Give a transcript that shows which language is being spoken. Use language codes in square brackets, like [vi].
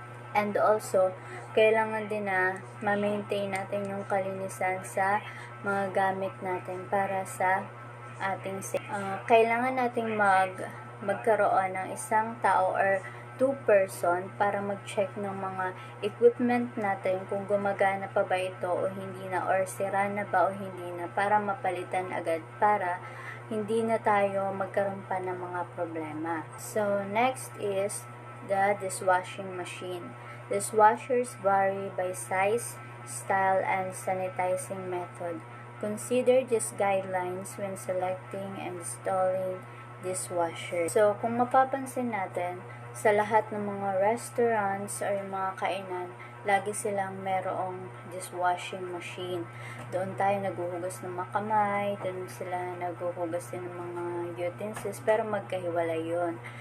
[en] And also, [tl] kailangan din na ma-maintain natin yung kalinisan sa mga gamit natin para sa ating kailangan nating magkaroon ng isang tao or 2 person para mag-check ng mga equipment natin kung gumagana pa ba ito o hindi na, or sira na ba o hindi na, para mapalitan agad para hindi na tayo magkaroon pa ng mga problema. [en] So next is the dishwashing machine. Dishwashers vary by size, style, and sanitizing method. Consider these guidelines when selecting and installing dishwasher. [tl] So, kung mapapansin natin, sa lahat ng mga restaurants or mga kainan, lagi silang merong dishwashing machine. Doon tayo naghuhugas ng mga kamay, doon sila naghuhugas din ng mga utensils, pero magkahiwalay yun.